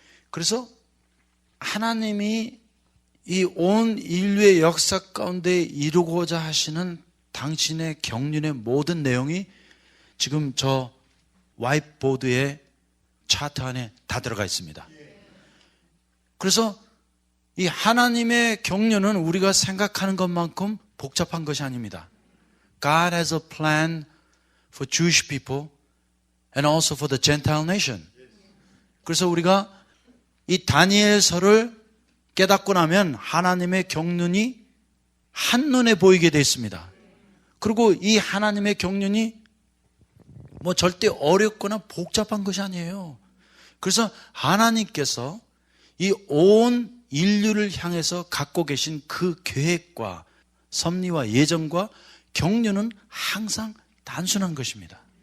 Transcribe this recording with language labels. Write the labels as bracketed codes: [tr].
[ko] 그래서 하나님이 이 온 인류의 역사 가운데 이루고자 하시는 당신의 경륜의 모든 내용이 지금 저 화이트보드의 차트 안에 다 들어가 있습니다. 그래서 이 하나님의 경륜은 우리가 생각하는 것만큼 복잡한 것이 아닙니다. [en] God has a plan for Jewish people and also for the Gentile nation. [ko] 그래서 우리가 이 다니엘서를 깨닫고 나면 하나님의 경륜이 한눈에 보이게 되어 있습니다. 그리고 이 하나님의 경륜이 뭐 절대 어렵거나 복잡한 것이 아니에요. 그래서 하나님께서 이 온 인류를 향해서 갖고 계신 그 계획과 섭리와 예정과 경륜은 항상 단순한 것입니다.